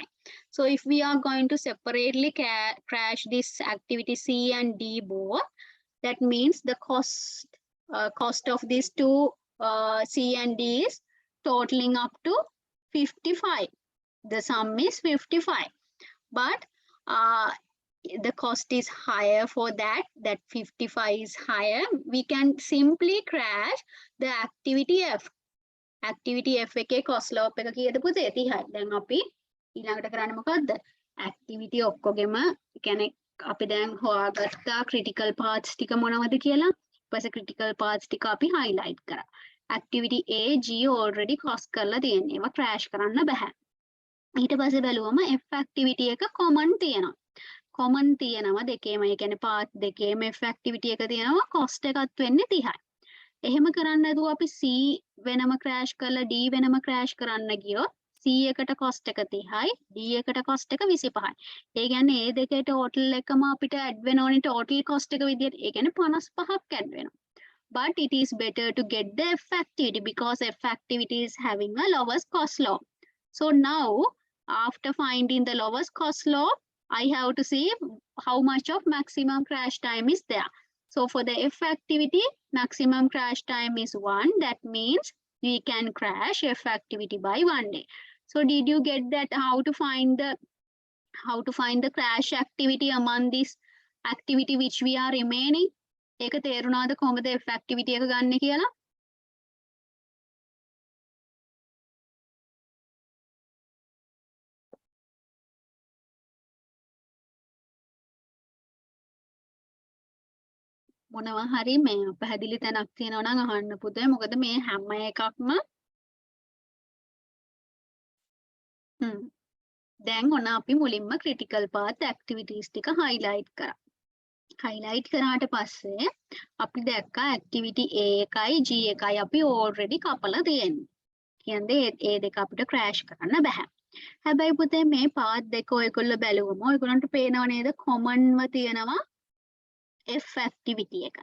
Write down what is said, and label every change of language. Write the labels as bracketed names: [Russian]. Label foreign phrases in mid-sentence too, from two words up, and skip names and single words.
[English] So if we are going to separately crash this activity C and D both, that means the cost of these two C and D is totaling up to 55. The sum is 55. But the cost is higher for that 55 is higher. We can simply crash the activity F. Activity F [Sinhala] එකේ [English] cost slope [Sinhala] එක කීයද පුතේ 30යි. දැන් අපි ඊළඟට කරන්නේ මොකද්ද? activity ඔක්කොගෙම කියන්නේ අපි දැන් හොයාගත්තා [English] critical paths [Sinhala] ටික මොනවද කියලා. ඊපස්සේ [English] critical paths [Sinhala] ටික අපි highlight කරා. [English] activity A, G already cost [Sinhala] කරලා තියෙන්නේ. ඒවා crash කරන්න බෑ. ඊට පස්සේ බැලුවම [English] F activity [Sinhala] එක common තියෙනවා. common තියෙනවා දෙකේම. ඒ කියන්නේ path දෙකේම [English] F activity [Sinhala] එක තියෙනවා. cost එකත් වෙන්නේ 30යි. එහෙම කරන්න නැතුව අපි C වෙනම crash කරලා D වෙනම crash කරන්න ගියොත් C එකට cost එක 30යි, D එකට cost එක 25යි. ඒ කියන්නේ මේ දෙකේ total එකම අපිට add වෙන ඕනේ total cost එක විදියට. ඒ කියන්නේ 55ක් add වෙනවා. [English] But it is better to get the F activity because F activity is having a lowest cost slope. So now after finding the lowest cost slope, I have to see how much of maximum crash time is there. So for the F activity, maximum crash time is 1. That means we can crash F activity by 1 day. So did you get that how to find the crash activity among this activity which we are remaining? [Sinhala] ඒක තේරුණාද කොහොමද F activity එක ගන්න කියලා? මොනවා හරි මේ පැහැදිලි තැනක් තියෙනවා නම් අහන්න පුතේ. මොකද මේ හැම එකක්ම දැන් ඔන්න අපි මුලින්ම [English] critical path activities [Sinhala] ටික highlight කරා. highlight කරාට පස්සේ අපි දැක්කා [English] activity A [Sinhala] එකයි G එකයි අපි already කපලා තියෙන්නේ. කියන්නේ ඒ දෙක අපිට crash කරන්න බෑ. හැබැයි පුතේ මේ path දෙක ඔයගොල්ලෝ බැලුවම ඔයගොල්ලන්ට පේනව නේද commonව තියෙනවා [English] F activity [Sinhala] එක.